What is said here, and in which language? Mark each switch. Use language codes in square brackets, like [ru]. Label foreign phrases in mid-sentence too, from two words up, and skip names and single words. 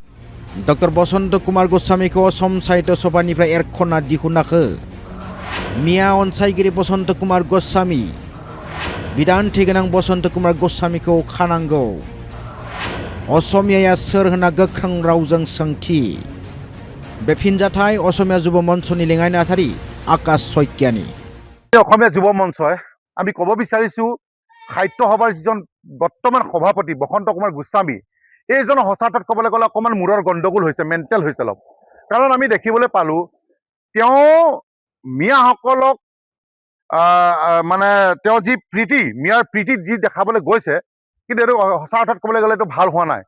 [brx] डक्टर बसन्त कुमार गस्वामीखौ असम साहित्य सभानिफ्राय एरख'ना दिहुनाखै। मिया अनसायगिरि बसन्त कुमार गस्वामी, बिदान्थि गोनां बसन्त कुमार गस्वामीखौ खानांगौ। असमियाया सोर होनना गोख्रों रावजों सोंथि। बे फिनजाथाय असमिया যুৱ মঞ্চनि लेङाइ नेहाथारि आकाश शइकियानि। [as] অসমীয়া যুৱ মঞ্চই আমি ক'ব বিচাৰিছোঁ সাহিত্য সভাৰ যিজন বৰ্তমান সভাপতি বসন্ত কুমাৰ গোস্বামী, এইজনৰ সঁচা অৰ্থত ক'বলৈ গ'লে অকণমান মূৰৰ গণ্ডগোল হৈছে, মেণ্টেল হৈছে অলপ। কাৰণ আমি দেখিবলৈ পালোঁ তেওঁ মিয়াসকলক মানে তেওঁ যি প্ৰীতি, মিয়াৰ প্ৰীতিত যি দেখাবলৈ গৈছে, কিন্তু এইটো সঁচা অৰ্থত ক'বলৈ গ'লে এইটো ভাল হোৱা নাই।